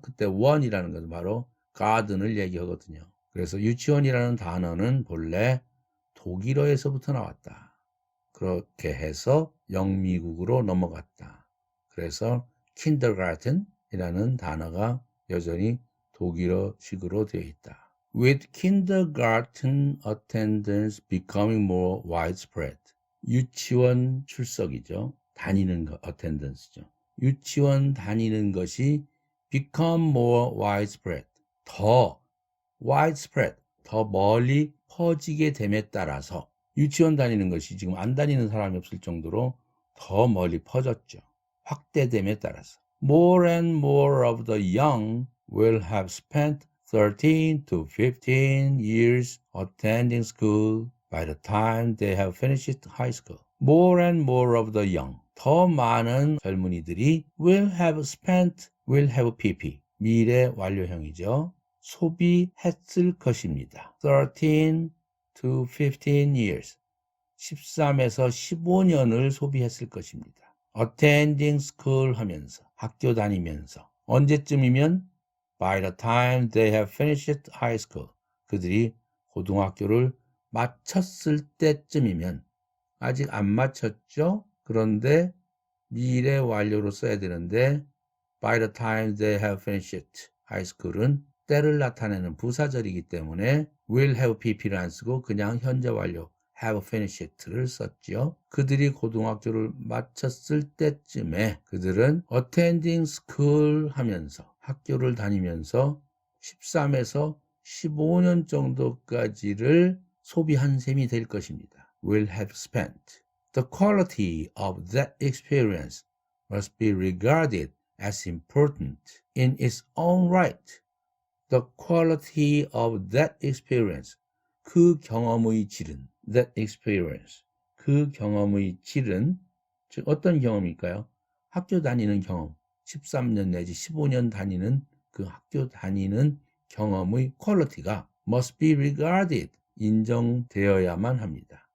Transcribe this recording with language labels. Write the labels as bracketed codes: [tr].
[ko] 그때 원이라는 것은 바로 garden을 얘기하거든요. 그래서 유치원이라는 단어는 본래 독일어에서부터 나왔다. 그렇게 해서 영미국으로 넘어갔다. 그래서 kindergarten이라는 단어가 여전히 독일어식으로 되어 있다. [en] With kindergarten attendance becoming more widespread. [ko] 유치원 출석이죠. 다니는 거, attendance죠. 유치원 다니는 것이 become more widespread. 더 widespread, 더 멀리 퍼지게 됨에 따라서 유치원 다니는 것이 지금 안 다니는 사람이 없을 정도로 더 멀리 퍼졌죠. 확대됨에 따라서. [en] More and more of the young will have spent 13 to 15 years attending school by the time they have finished high school. More and more of the young. 더 많은 젊은이들이 will have spent, will have pp. [ko] 미래 완료형이죠. 소비했을 것입니다. [en] 13 to 15 years. [ko] 13에서 15년을 소비했을 것입니다. attending school 하면서, 학교 다니면서. [en] 언제쯤이면 by the time they have finished high school. [ko] 그들이 고등학교를 마쳤을 때쯤이면, 아직 안 마쳤죠? 그런데 미래 완료로 써야 되는데 by the time they have finished high school 은 때를 나타내는 부사절이기 때문에 will have pp를 안 쓰고 그냥 현재 완료 have finished를 썼죠. 그들이 고등학교를 마쳤을 때쯤에 그들은 attending school 하면서, 학교를 다니면서 13에서 15년 정도까지를 소비한 셈이 될 것입니다. [en] will have spent. The quality of that experience must be regarded as important in its own right. The quality of that experience. [ko] 그 경험의 질은, that experience. 그 경험의 질은, 즉 어떤 경험일까요? 학교 다니는 경험, 13년 내지 15년 다니는 그 학교 다니는 경험의 퀄리티가 must be regarded, 인정되어야만 합니다.